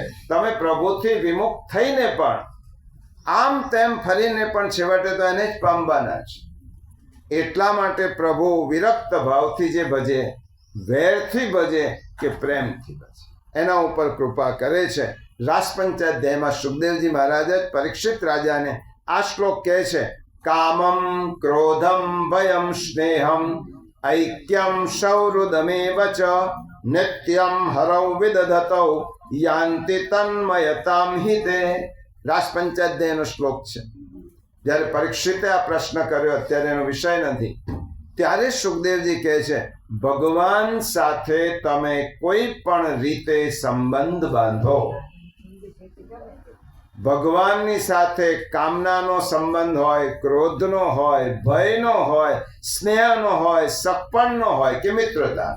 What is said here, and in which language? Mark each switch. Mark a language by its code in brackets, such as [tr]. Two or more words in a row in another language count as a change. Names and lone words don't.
[gu] તમે પ્રભુથી વિમુખ થઈને પણ આમ તેમ ફરીને પણ છેવટે તો એને જ પામવાના છે. એટલા માટે પ્રભુ વિરક્ત ભાવથી જે ભજે, વેરથી ભજે કે પ્રેમથી ભજે, એના ઉપર કૃપા કરે છે. રાસપંચાધ્યાયમાં સુખદેવજી મહારાજ પરીક્ષિત રાજાને આ શ્લોક કહે છે [sa] कामम् क्रोधम् भयम् स्नेहम् ऐक्यम सौहृदमेव च नित्यम हरौ विदधतौ यान्ति तन्मयताम हिते. [gu] રાસ પંચાધ્યાયનો શ્લોક છે. જ્યારે પરીક્ષિતે આ પ્રશ્ન કર્યો, અત્યારે એનો વિષય નથી, ત્યારે સુખદેવજી કહે છે ભગવાન સાથે તમે કોઈ પણ રીતે સંબંધ બાંધો. ભગવાનની સાથે કામનાનો સંબંધ હોય, ક્રોધનો હોય, ભયનો હોય, સ્નેહનો હોય, સગપણનો હોય કે મિત્રતાનો.